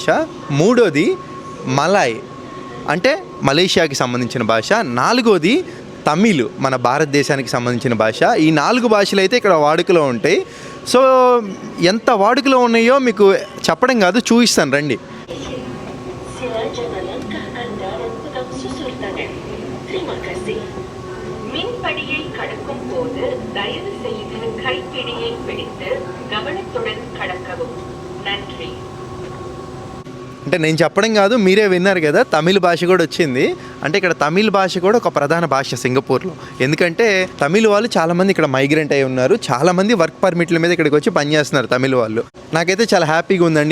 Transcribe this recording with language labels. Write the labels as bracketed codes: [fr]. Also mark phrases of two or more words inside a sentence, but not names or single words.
[te] మూడోది మలాయ్ అంటే మలేషియాకి సంబంధించిన భాష. నాలుగోది తమిళ్ మన భారతదేశానికి సంబంధించిన భాష. ఈ 4 భాషలు అయితే ఇక్కడ వాడుకలో ఉంటాయి. సో ఎంత వాడుకలో ఉన్నాయో మీకు చెప్పడం కాదు, చూపిస్తాను రండి. [ta] மின்படியை கடக்கும் போது தயவு செய்து கைப்பிடியை பிடித்து கவனத்துடன் கடக்கவும். நன்றி. [te] అంటే నేను చెప్పడం కాదు, మీరే విన్నారు కదా, తమిళ భాష కూడా వచ్చింది. అంటే ఇక్కడ తమిళ భాష కూడా ఒక ప్రధాన భాష సింగపూర్లో. ఎందుకంటే తమిళ వాళ్ళు చాలామంది ఇక్కడ మైగ్రెంట్ అయి ఉన్నారు. చాలామంది [en] work permits [te] మీద ఇక్కడికి వచ్చి పనిచేస్తున్నారు తమిళ వాళ్ళు. నాకైతే చాలా హ్యాపీగా ఉందండి.